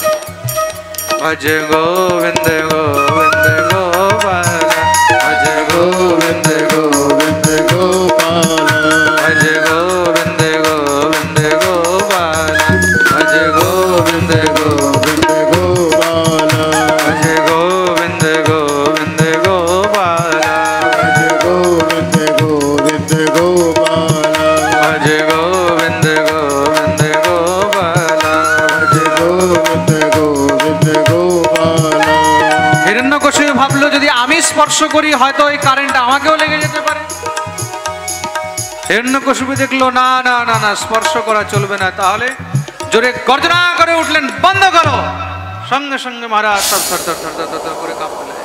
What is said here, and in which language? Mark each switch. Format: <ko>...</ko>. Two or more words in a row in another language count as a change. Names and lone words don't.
<sa>ভজ গোবিন্দ গোবিন্দ গোপাল, ভজ গোবিন্দ গোবিন্দ গোপাল, ভজ গোবিন্দ গোবিন্দ গোপাল, ভজ গোবিন্দ গোবিন্দ গোপাল, ভজ গোবিন্দ গোবিন্দ গোপাল, भज गोविंद गोविंद गोपाल, ভজ গোবিন্দ গোবিন্দ গোপাল, भज गोविंद गोविंद गोपाल।</sa> <bn>হিরণ্যকশিপু ভাবলো, যদি আমি স্পর্শ করি হয়তো এই কারেন্ট আমাকেও লেগে যেতে পারে। হিরণ্যকশিপু দেখলো, না না না না, স্পর্শ করা চলবে না। তাহলে জোরে গর্জনা করে উঠলেন, বন্ধ করো। সঙ্গে সঙ্গে মহারাজ সব থর থর থর থর থর করে কাঁপতে লাগলেন।</bn>